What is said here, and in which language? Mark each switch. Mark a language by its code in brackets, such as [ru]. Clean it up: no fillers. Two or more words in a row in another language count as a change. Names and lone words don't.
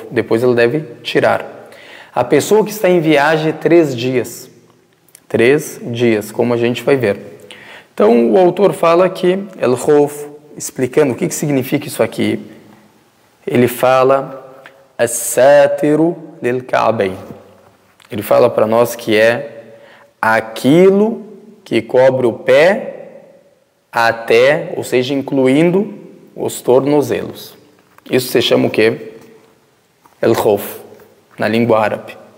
[pt] Depois ela deve tirar. A pessoa que está em viagem 3 dias. 3 dias, como a gente vai ver. Então o autor fala que [ar] الخف, [pt] explicando o que significa isso aqui, ele fala [ar] الساتر للكعبين. [pt] Ele fala para nós que é aquilo que cobre o pé até, ou seja, incluindo os tornozelos. Isso se chama o quê? [ar] الخف, [pt] na língua árabe.